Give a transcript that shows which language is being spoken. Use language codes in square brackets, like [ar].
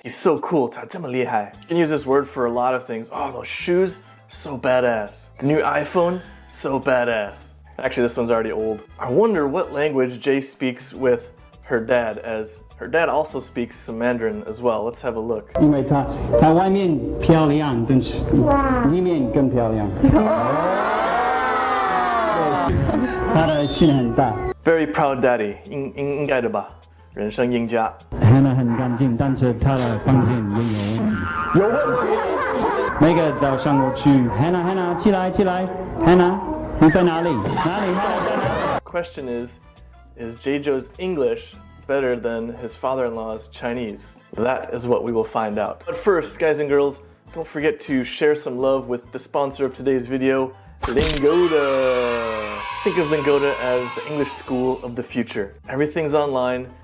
[en] He's so cool. [zh] 他这么厉害. [en] You can use this word for a lot of things. Oh, those shoes, so badass. The new iPhone, so badass. Actually, this one's already old. I wonder what language Jay speaks with her dad, as her dad also speaks some Mandarin as well. Let's have a look. [zh] 因为它外面漂亮，但是里面更漂亮。它的心很大。 [en] Very proud daddy. [zh] 应该的吧？人生赢家。 Hannah 很干净，但是她的房间也有问题。有问题。每个早上我去 Hannah 起来 Hannah 你在哪里 [en] Question is J-Joe's English better than his father-in-law's Chinese? That is what we will find out. But first, guys and girls, don't forget to share some love with the sponsor of today's video, Lingoda. Think of Lingoda as the English school of the future. Everything's online.